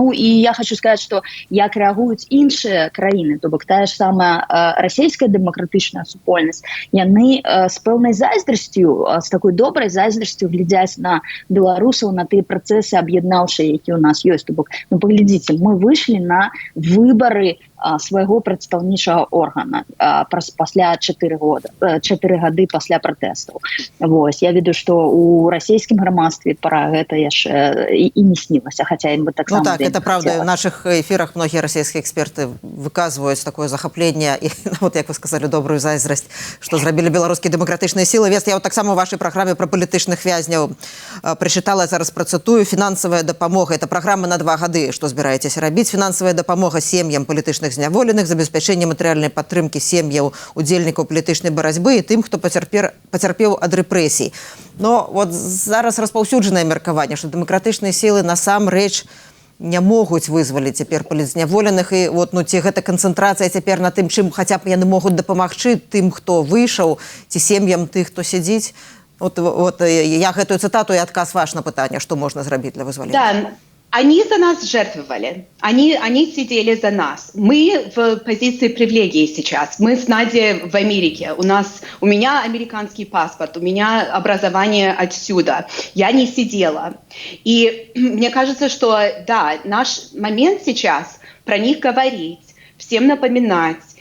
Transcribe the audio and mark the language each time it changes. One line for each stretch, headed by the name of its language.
Belarusian: І я хочу сказать, что як рэагуюць іншыя краіны, то бок тая ж самая расійская дэмакратычная супольнасць, яны з пэўнай зайздрасцю, з такой добрай зайздрасцю глядзяць на беларусаў, на тыя працэсы аб'яднаўчыя, які у нас ёсць. То бок, паглядзіце, мы выйшлі на выбары свайго прадстаўнічага органа пасля 4 гады пасля пратэстаў. Я ведаю, што у расійскім грамадстве пара гэта яшчэ і не снілася, хаця ім бы таксама...
Russian: Так, это правда. В наших эфирах многие российские эксперты выказывают такое захопленне и, як вы сказали,
Belarusian: добрую зайздрасць, што зрабілі беларускія дэмакратычныя сілы. Вест, я таксама ў вашай праграме пра палітычных вязняў прачытала, зараз працытую. Фінансавая дапамога. Это праграма на 2 гады. Што збіраецеся рабіць? Фінансавая дапамога сем'ям палітычных зняволеных, забеспячэнне матэрыяльнай падтрымкі сем'яў удзельнікаў палітычнай барацьбы і тым, хто пацярпеў ад рэпрэсій. Но зараз распаўсюджанае меркаванне, што дэмакратычныя сілы насамрэч не могуць вызваліць цяпер палітзняволеных, і вот, ну, ці гэта канцэнтрацыя цяпер на тым, чым хаця б яны могуць дапамагчы тым, хто выйшаў, ці сем'ям тых, хто сядзіць. Вот я гэтую цытату і адказ ваш на пытанне, што можна зрабіць для вызвалення.
Russian: Да, они за нас жертвовали, они сидели за нас. Мы в позиции привилегии сейчас. Мы с Надей в Америке. У меня американский паспорт, у меня образование отсюда. Я не сидела. И мне кажется, что да, наш момент сейчас про них говорить, всем напоминать.